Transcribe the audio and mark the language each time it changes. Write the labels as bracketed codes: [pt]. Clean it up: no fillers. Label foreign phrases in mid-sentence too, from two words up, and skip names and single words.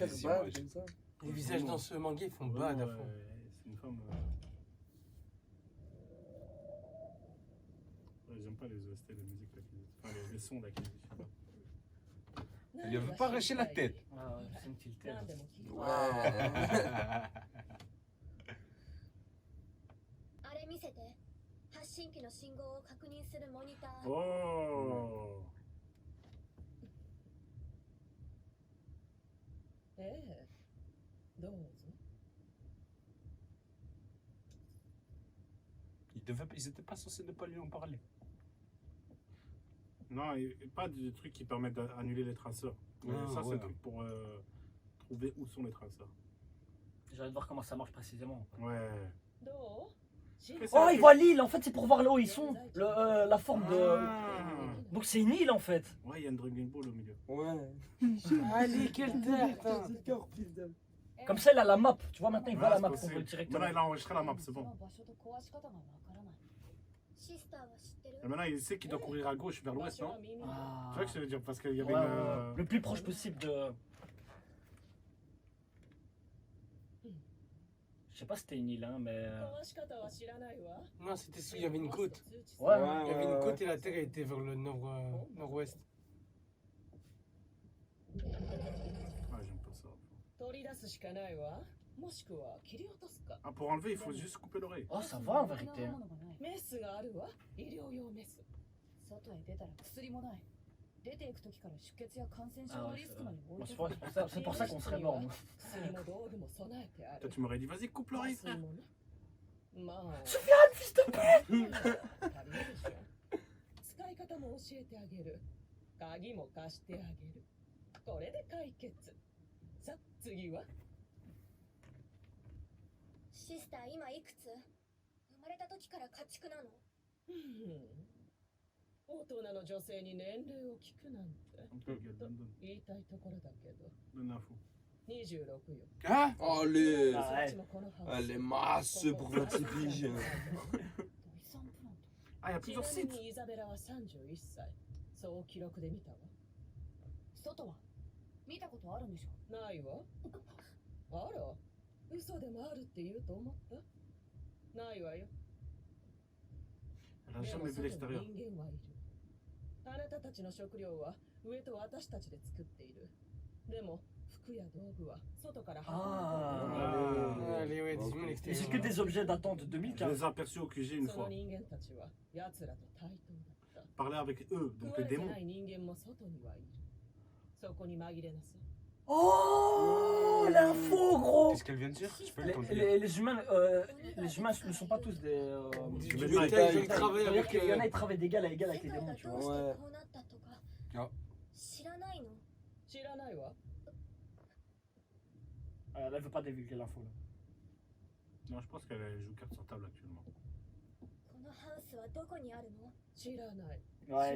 [fr] les bad images. comme ça. Les visages dans ce manga, ils font bad à fond. C'est une femme. Ouais, j'aime pas les OST, les musiques là. Enfin, les sons là. Elle lui avait pas arraché la tête. Ah, ouais, personne tiltée. [ja] 何でも聞いて [fr] Ouais. [ja] あれ見せて。発信機の信号を確認するモニター。 [fr] Oh. [ja] ええどうぞ [fr] Ils étaient pas censés ne pas lui en parler. Non, et pas de trucs qui permettent d'annuler les traceurs. Mais Ah, ça, c'est ouais. un truc pour trouver où sont les traceurs. J'ai envie de voir comment ça marche précisément. Ouais. [ja] どう [fr] Oh, ils voient l'île, en fait, c'est pour voir là où ils sont. La forme de. Ah. Donc c'est une île en fait. Ouais, il y a une Dragon Ball au milieu. Ouais. Allez, quelle tête, hein. Comme ça, il a la map. Tu vois, maintenant, il voit Ouais, la map c'est possible. directement. Maintenant, il a enregistré la map, c'est bon. [ja] シスターは知ってる [fr] Et maintenant, il sait qu'il doit courir à gauche vers [ja] 場 [fr] l'ouest, [ja] 所 [fr] non [ja] は耳に [fr] Ah. Tu vois que je veux dire parce qu'il y Ouais, avait ouais, une. ouais. Le plus proche possible de. Je sais pas si c'était une île, hein, mais. [ja] 壊し方は知らないわ [fr] Non, c'était il y avait une côte. Ouais, Il y avait une côte et la terre elle était vers le nord-ouest. Ah, j'aime pas ça. [ja] 取り出すしかないわもしくは切り落とすか [fr] Ah, pour enlever, il faut juste couper l'oreille. Oh, ça va en vérité. Hein. [ja] メスがあるわ医療用メス外へ出たら薬もない。出ていく時から出血や感染症 [fr] Ah [ja] の [fr] ouais, [ja] リ [fr] c'est [ja] スクまで置い [fr] bon, [ja] て [fr] c'est pour ça qu'on serait mort. Nous. [ja] 薬も道具も備えてあ [fr] Toi, [ja] る [fr] tu m'aurais dit, vas-y, coupe l'oreille, [ja] 麻酔 [fr] frère. [ja] もねまあ [fr] Soufiane, fils de pute. [ja] 足りるでしょ使い方も教えてあげる鍵も貸してあげるこれで解決さ次はシスター今いくつ生まれた時から家畜なの大人の女性に年齢を聞くなんて [fr] Donne, [ja] 言いたいところだけど [fr] donne l'info. [ja] 26よ [fr] Hein Allez. Ah, ouais. [ja] そっちもこのハウス [fr] Elle est masse pour 26 piges. [ja] 遺産プランと [fr] Ah, il y a [ja] ち [fr] plusieurs [ja] なみ sites. にイザベラは31歳そう記録で見たわ外は見たことあるんでしょないわあら嘘でもあるって言うと思ったないわよ [fr] Elle a [ja] でも [fr] jamais vu [ja] 外に [fr] l'extérieur. [ja] 人間はいるあなたたちの食料は上と私たちで作っているでも服や道具は外から運ばれて [fr] Allez, ouais, dis-moi Et l'extérieur. c'est que des objets datant de Je 2015. les ai aperçus au QG [ja] い [fr] une [ja] るその [fr] fois. [ja] 人間たちは奴らと対等だった [fr] Parler avec eux, donc [ja] 食わ [fr] les [ja] れて [fr] démons. [ja] ない人間も外にはいるそこに紛れなさい [fr] Oh, l'info, gros. Qu'est-ce qu'elle vient de dire? Je peux Les, le les humains, les humains ne sont pas tous des. Je Du vais métal, pas- ils travaillent C'est-à-dire avec. qu'il y en a, ils travaillent d'égal à égal avec les [ja] 世界 [fr] démons, [ja] が [fr] tu [ja] ど [fr] vois. [ja] うして [fr] Ouais. [ja] こうなったとかあ知らないの知らないわ [fr] Là, elle veut pas divulguer l'info. Là. Non, je pense qu'elle joue carte sur table actuellement. [ja] このハウスはどこにあるの知らない [fr] Ouais,